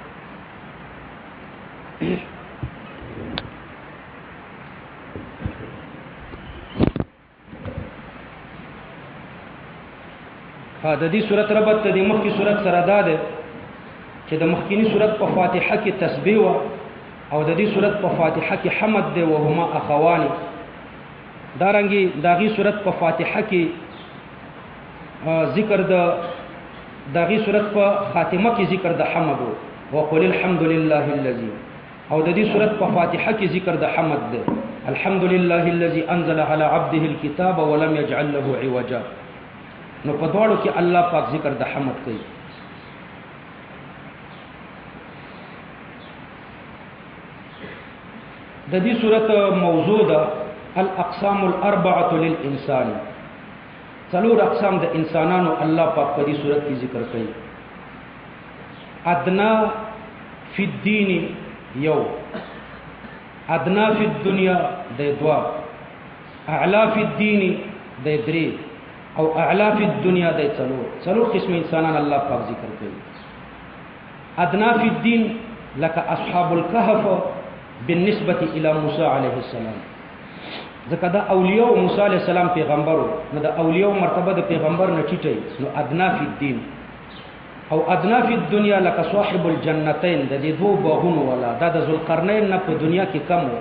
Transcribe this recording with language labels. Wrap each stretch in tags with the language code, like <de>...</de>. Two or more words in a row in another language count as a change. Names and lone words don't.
<ps>د دې سورۃ ربط د مخکې سورۃ سره ده چې د مخکینی سورۃ په فاتحه کې تسبیح او د دې سورۃ په فاتحه کې حمد ده او</ps> <ar>هما اخوان.</ar> <ps>دارنګي داغي سورۃ په فاتحه کې ذکر ده، داغي سورۃ په خاتمه کې ذکر ده حمد او</ps> <ar>قل الحمد لله الذي،</ar> <ps>او د دې سورۃ په فاتحه کې ذکر ده حمد ده</ps> <ar>الحمد لله الذي انزل على عبده الكتاب ولم يجعل له عوجا.</ar> <ps>نو په دواړو کې الله پاک ذکر د حمد کوي. د دې سورۃ موضوع ده</ps> <ar>الاقسام الاربعه للانسان.</ar> <ps>څلور اقسام د انسانانو الله پاک په دې سورۃ کې ذکر کوي.</ps> <ar>ادنا فی الدین</ar> <ps>یو،</ps> <ar>ادنا فی الدنیا</ar> <ps>د دوا،</ps> <ar>اعلا فی الدین</ar> <ps>د درې، او</ps> <ar>اعلا فی الدنیا</ar> <ps>د څلور قسم انسانان الله پاک ذکر کوي.</ps> <ar>ادنا فی الدین لك اصحاب الكهف بالنسبه الى موسی علیه السلام.</ar> <ps>ځکه دا اولیاء او موسی</ps> <ar>علیه السلام</ar> <ps>پیغمبرو، نو د اولیاء مرتبه د پیغمبر نه ټیټه، نو</ps> <ar>ادنا فی الدین.</ar> <ps>او</ps> <ar>ادنا فی الدنیا</ar> <ps>لك</ps> <ar>صاحب الجنتین،</ar> <ps>د دې دوه باغونو ولا دا د ذوالقرنین نه په دنیا کې کم و.</ps>